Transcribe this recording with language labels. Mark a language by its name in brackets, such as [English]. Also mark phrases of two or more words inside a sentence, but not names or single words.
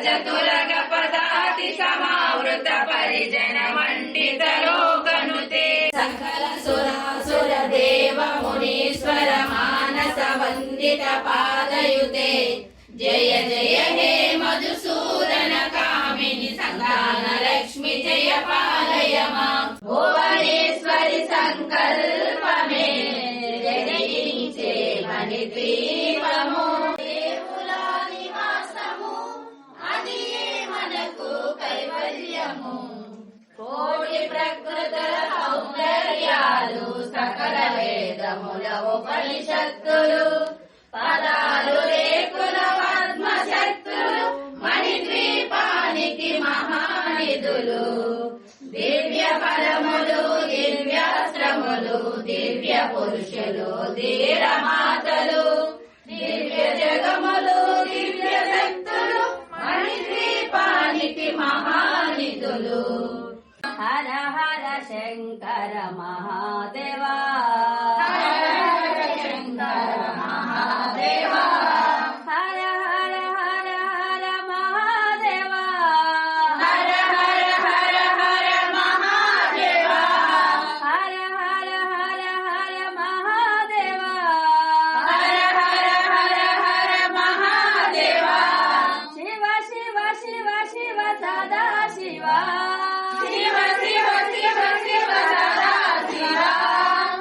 [Sanskrit] तुरग पदाति समावृत परिजन मंडित लोकनुते सकल सुरासुर देव मुनीश्वर मानस वंदित पादयुते जय जय हे मधुसूदन कामिनी संतान लक्ष्मी जय पालय मां भुवनेश्वरि [Telugu] సంకల్పమే జనించే మణిద్వీపము కోటి ప్రకృతుల సౌందర్యాలు సకల వేదముల ఉపనిషత్తులు పదాలు రేకుల పద్మశక్తులు మణిద్వీపానికి మహానిధులు దివ్య ఫలములు దివ్యాశ్రములు దివ్య పురుషులు ధీరమాతలు దివ్య జగములు దివ్య శక్తులు మణిద్వీపానికి మహానిధులు [Sanskrit] हर हर शंकर महादेवा हर हर शंकर महादेवा हर हर हर हर महादेवा हर हर हर हर महादेवा हर हर हर हर महादेवा हर हर हर हर महादेवा शिव शिव शिव शिव सदा शिवा शिव शिव शिव शिव सदा शिवा